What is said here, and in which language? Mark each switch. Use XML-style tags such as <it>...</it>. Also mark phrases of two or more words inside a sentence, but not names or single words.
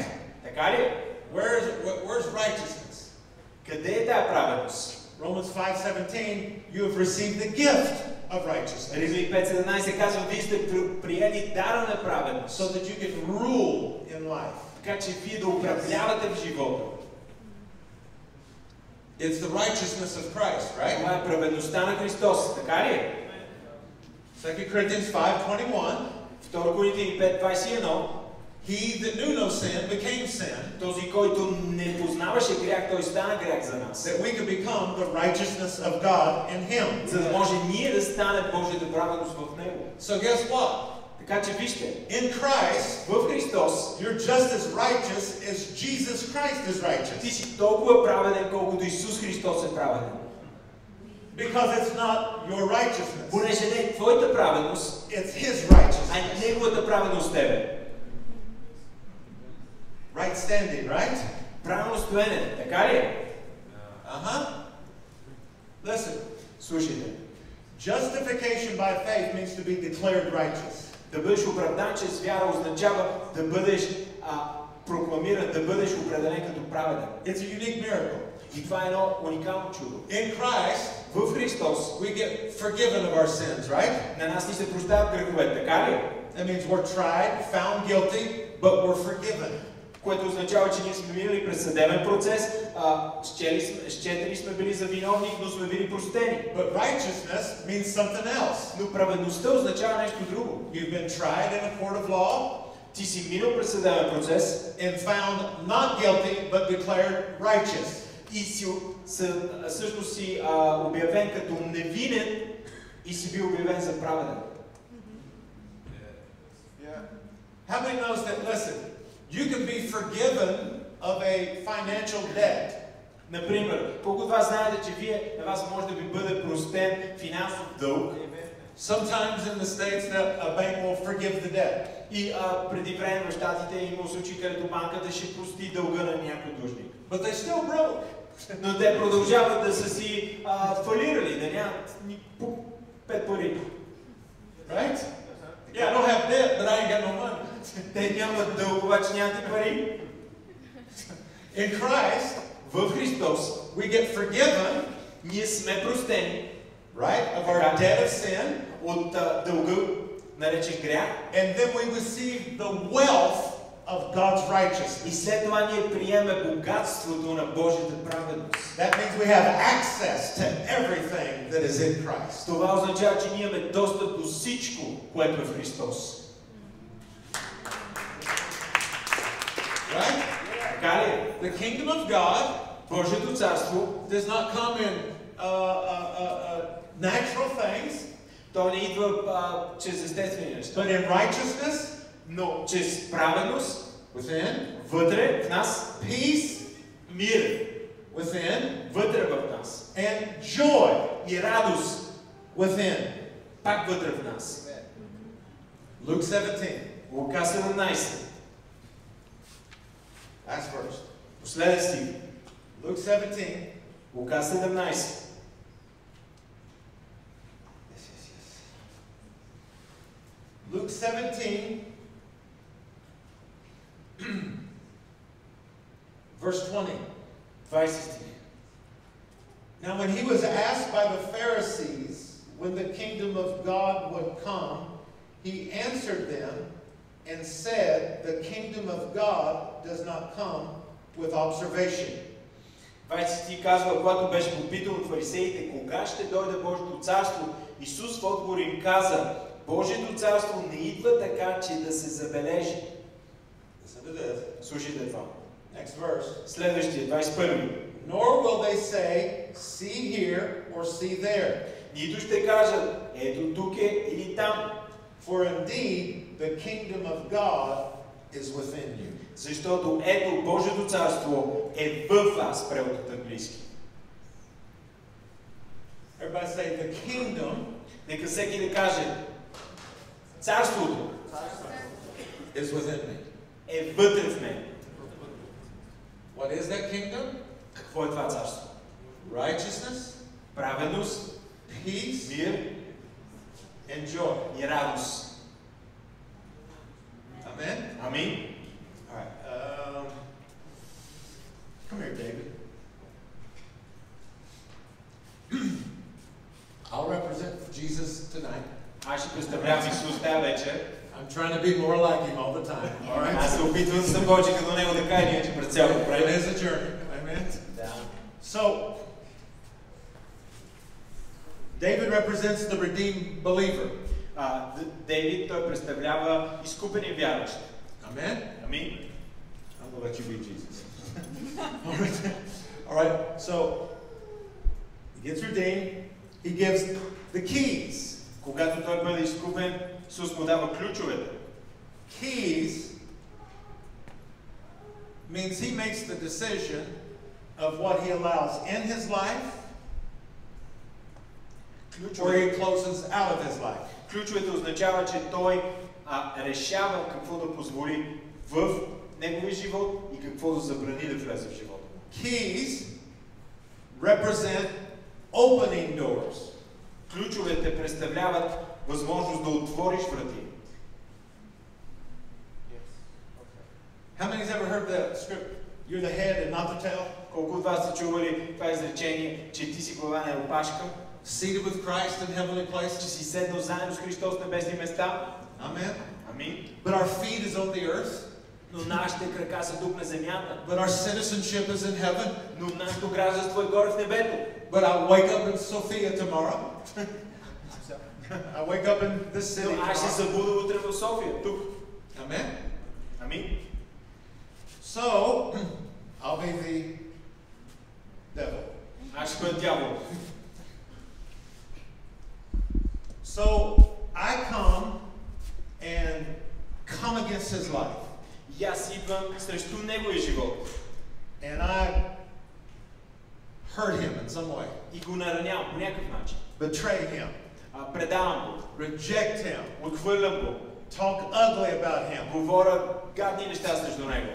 <bg>Така ли?</bg> <en>Where's righteousness?</en> <bg>Къде е тая праведност?</bg> <en>Romans 5:17, you have received the gift of righteousness.</en> <bg>Римляни 5:17 казва, вие сте приели дара на праведност.</bg> <en>So that you can rule in life.</en> <bg>Така че вие да управлявате в живота.</bg> <en>It's the righteousness of Christ, right?</en> <bg>Това е праведността на Христос, така ли?</bg> <en>2 Corinthians 5:21.</en> <bg>2 Коринтияни 5:21.</bg> <en>He that knew no sin became sin.</en> <bg>Този, който не познаваше грях, той стана грях за нас.</bg> <en>That we could become the righteousness of God in him.</en> <bg>За да може ние да стане Божията праведност в него.</bg> <en>So guess what?</en> <bg>Така че вижте,</bg> <en>in Christ,</en> <bg>в Христос,</bg> <en>you're just as righteous as Jesus Christ is righteous.</en> <bg>Ти си толкова праведен, колкото Исус Христос е праведен.</bg> <en>Because it's not your righteousness.</en> <bg>Понеже не е твоята праведност,</bg> <en>it's his righteousness.</en> <bg>А неговата праведност тебе.</bg> <en>Right standing, right?</en> <bg>Правилно стоене, така ли?</bg> <en>Listen.</en> <bg>Слушайте.</bg> <en>Justification by faith means to be declared righteous.</en> <bg>Да бъдеш оправдан чрез вяра означава да бъдеш прокламиран, да бъдеш определен като праведен.</bg> <en>It's a unique miracle.</en> <bg>И това е едно уникално чудо.</bg> <en>In Christ,</en> <bg>в Христос,</bg> <en>we get forgiven of our sins, right?</en> <bg>На нас ни се прощават греховете, така ли?</bg> <en>That means we're tried, found guilty, but we're forgiven.</en> <bg>Което означава, че ние сме минали през съдебен процес, счетени сме били за виновни, но сме били простени.</bg> <en>But righteousness means something else.</en> <bg>Но праведността означава нещо друго.</bg> <en>You've been tried in a court of law.</en> <bg>Ти си минал през съдебен процес</bg> <en>and found not guilty, but declared righteous.</en> <bg>И всъщност си обявен като невинен и си бил обявен за праведен.</bg> <en>How many knows that, listen, you can be forgiven of a financial debt?</en> <bg>Например, колко от вас знаете, че на вас може да ви бъде простен финансов дълг?</bg> <en>Sometimes in the States a bank will forgive the debt.</en> <bg>И преди време в Щатите е имало случаи, където банката ще прости дълга на някой длъжник.</bg> <en>But they still broke.</en> <bg>Но те продължават да са си фалирали, да нямат ни 5 пари.</bg> <en>Right? Yeah, I don't have debt, but I ain't got no money.</en> <bg>Те нямат дълг, обаче нямат пари.</bg> <en>In Christ,</en> <bg>в Христос,</bg> <en>we get forgiven,</en> <bg>ние сме простени,</bg> <en>right, of our debt of sin,</en> <bg>от дълга, наречен грях,</bg> <en>and then we receive the wealth of God's righteousness.</en> <bg>И след това ние приемаме богатството на Божията праведност.</bg> <en>That means we have access to everything that is in Christ.</en> <bg>Това означава, че ние имаме достъп до всичко, което е в Христос.</bg> <en>Right?</en> <bg>Така ли?</bg> <en>The kingdom of God,</en> <bg>Божието царство,</bg> <en>does not come in natural things,</en> <bg>то не идва чрез естествени неща,</bg> <en>but in righteousness,</en> <bg>но чрез праведност,</bg> <en>within,</en> <bg>вътре в нас,</bg> <en>peace,</en> <bg>мир,</bg> <en>within,</en> <bg>вътре в нас,</bg> <en>and joy,</en> <bg>и радост,</bg> <en>within.</en> <bg>пак вътре в нас.</bg> <en>Luke 17.</en> <bg>Лука 17.</bg> <en>Last verse.</en> <bg>Последен стих.</bg> <en>Luke 17.</en> <bg>Лука 17.</bg> <en>Luke 17, verse 20.</en> <bg>20 стих.</bg> <en>Now when he was asked by the Pharisees when the kingdom of God would come, he answered them and said, the kingdom of God does not come with observation.</en> <bg>20 стих казва, когато беше попитал от фарисеите, кога ще дойде Божието царство, Исус в отговор им каза, Божието царство не идва така, че да се забележи. Слушайте това.</bg> <en>Next verse.</en> <bg>Следващия, 21.</bg> <en>Nor will they say, see here or see there.</en> <bg>Нито ще кажат, ето тук е или там.</bg> <en>For indeed, the kingdom of God is within you.</en> <bg>Защото ето Божието царство е в вас, превод от английски.</bg> <en>Everybody say, the kingdom.</en> <bg>Нека всеки да каже, царството</bg> <en>is within me.</en> <bg>Е вътре в мен.</bg> <en>What is that kingdom?</en> <bg>Какво е това царство?</bg> <en>Righteousness,</en> <bg>праведност,</bg> <en>peace,</en> <bg>мир</bg> <en>and joy.</en> <bg>И радост.</bg> <en>Amen.</en> <bg>Амин.</bg> <en>All right. Come here, David. I'll represent Jesus tonight.</en> <bg>Аз ще представлявам Исус тази вечер.</bg> <en>I'm trying to be more like him all the time. All right.</en> <bg>Аз се опитвам да съм повече като него, така и иначе през цялото време.</bg> <en>It is a journey. Amen.</en> <bg>Да.</bg> <en>So, David represents the redeemed believer.</en> <bg>Дейвид, той представлява изкупени вярващи.</bg> <en>Amen.</en> <bg>Амин.</bg> <en>I'm going to let you be Jesus. All right. So, he gets redeemed. He gives the keys.</en> <bg>Когато той бъде изкупен, Исус му дава ключовете.</bg> <en>Keys means he makes the decision of what he allows in his life or he closes out of his life.</en> <bg>Ключовете означава, че той решава какво да позволи в неговия живот и какво да забрани да влезе в живота.</bg> <en>Keys represent opening doors.</en> <bg>ключовете представляват възможност да отвориш врати.</bg> <en>How many has ever heard the script? You're the head and not the tail.</en> <bg>Колко от вас са чували това изречение, че ти си глава, не опашка?</bg> <en>Seated with Christ in heavenly places.</en> <bg>Че си седнал заедно с Христос в небесни места?</bg> <en>Amen.</en> <bg>Амин.</bg> <en>But our feet is on the earth.</en> <bg>Но нашите крака са тук на земята.</bg> <en>But our citizenship is in heaven.</en> <bg>Но нашето гражданство е горе в небето.</bg> <en>But I'll wake up in Sofia tomorrow. I wake up in this city.</en> <bg>Но аз ще се събуда утре в София, тук.</bg> <en>Amen.</en> <bg>Амин.</bg> <en>So, I'll be the devil.</en> <bg>Аз ще бъда дявол.</bg> <en>So, I come against his life.</en> <bg>И аз идвам срещу неговия живот.</bg> <en>And I hurt him in some way.</en> <bg>И го наранявам по някакъв начин.</bg> <en>Betray him.</en> <bg>Предавам го.</bg> <en>Reject him.</en> <bg>Отхвърлям го.</bg> <en>Talk ugly about him.</en> <bg>Говоря гадни неща срещу него.</bg>